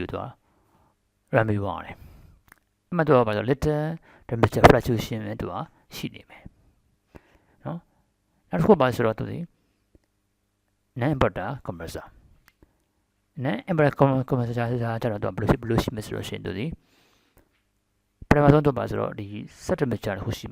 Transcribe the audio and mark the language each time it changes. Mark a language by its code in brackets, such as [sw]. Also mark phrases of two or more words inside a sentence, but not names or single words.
[my] တော့ run ပြီးသွားတယ်အမှတော့ပါဆို [en] little temperature fluctuation [my] နဲ့တော့ရှိနေမယ်နော်နောက်တစ်ခုပါဆိုတော့သူဒီ [en] non inverter compressor non inverter compressor [my] ကျတော့ဘယ်လိုရှိမလဲဆိုတော့ရှင်သူဒီပထမဆုံးတော့ပါဆိုတော့ဒီ [en] set temperature [my] တစ်ခုရှိ